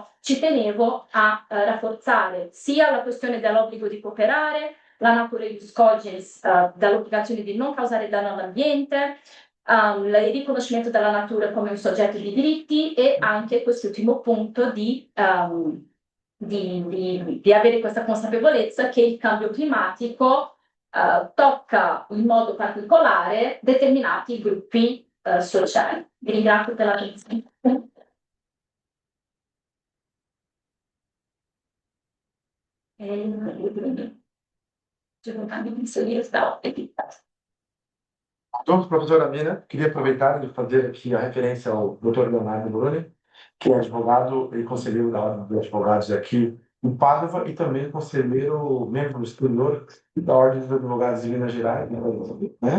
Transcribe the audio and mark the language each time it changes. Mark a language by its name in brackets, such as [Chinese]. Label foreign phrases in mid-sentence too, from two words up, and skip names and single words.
[Italian] ci tenevo a rafforzare sia la questione dell'obbligo di cooperare, la natura [Latin] ius cogens [Italian] dall'obbligazione di non causare danno all'ambiente, il riconoscimento della natura come un soggetto di diritti e anche quest'ultimo punto di avere questa consapevolezza che il cambio climatico tocca in modo particolare determinati gruppi sociali. Vi ringrazio per l'attenzione. [Portuguese] Então, professora Mina, queria aproveitar e fazer aqui a referência ao Dr. Leonardo Bruni, que é advogado e conselheiro da Ordem dos Advogados aqui em Pádua e também conselheiro, membro superior da Ordem dos Advogados de Minas Gerais, né?